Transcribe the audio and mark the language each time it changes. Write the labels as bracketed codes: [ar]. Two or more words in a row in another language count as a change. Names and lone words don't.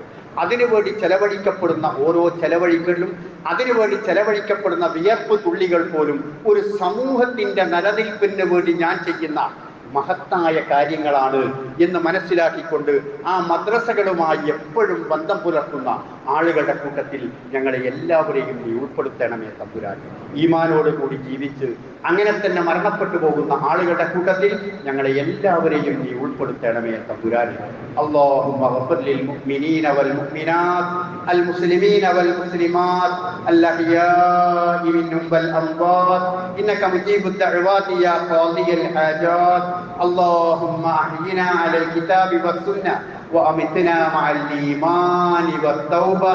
[ml] അതിനുവേണ്ടി ചെലവഴിക്കപ്പെടുന്ന ഓരോ ചെലവഴികളിലും, അതിനുവേണ്ടി ചെലവഴിക്കപ്പെടുന്ന വിയർപ്പ് തുള്ളികൾ പോലും ഒരു സമൂഹത്തിൻ്റെ നിലനിൽപ്പിന് വേണ്ടി ഞാൻ ചെയ്യുന്ന മഹത്തായ കാര്യങ്ങളാണ് എന്ന് മനസ്സിലാക്കിക്കൊണ്ട് ആ മദ്രസകളുമായി എപ്പോഴും ബന്ധം പുലർത്തുന്ന ആളുകളുടെ കൂട്ടത്തിൽ ഞങ്ങളെ എല്ലാവരെയും നീ ഉൾപ്പെടുത്തണമേ തമ്പുരാൻ. ഈമാനോടുകൂടി ജീവിച്ച് അങ്ങനെ തന്നെ മരണപ്പെട്ടു പോകുന്ന ആളുകളുടെ കൂട്ടത്തിൽ ഞങ്ങളെ എല്ലാവരെയും നീ ഉൾപ്പെടുത്തണമേ തമ്പുരാൻ. [ar] اللهم اغفر للمؤمنين والمؤمنات المسلمين والمسلمات الأحياء منهم والأموات إنك مجيب الدعوات يا قاضي الحاجات. اللهم أحينا على الكتاب والسنة وأمتنا مع الإيمان والتوبة.